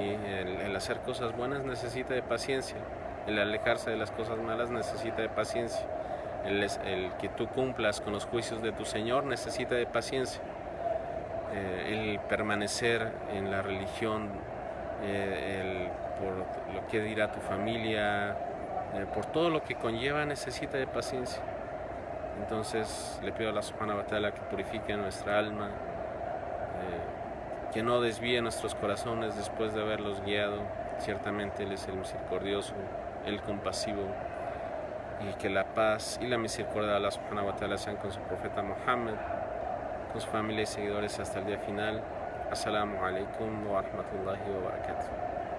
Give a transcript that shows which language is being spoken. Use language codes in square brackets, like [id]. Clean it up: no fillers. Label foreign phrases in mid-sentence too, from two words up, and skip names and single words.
[es] El hacer cosas buenas necesita de paciencia, el alejarse de las cosas malas necesita de paciencia, el que tú cumplas con los juicios de tu Señor necesita de paciencia, el permanecer en la religión, por lo que dirá tu familia, por todo lo que conlleva, necesita de paciencia. Entonces le pido a Allah [ar] سبحانه وتعالى [es] que purifique nuestra alma, que no desvíe nuestros corazones después de haberlos guiado. Ciertamente Él es el misericordioso, el compasivo, y que la paz y la misericordia de Allah [ar] سبحانه وتعالى [es] sean con su profeta Muhammad, con su familia y seguidores hasta el día final. [ar] السلام عليكم ورحمة الله وبركاته.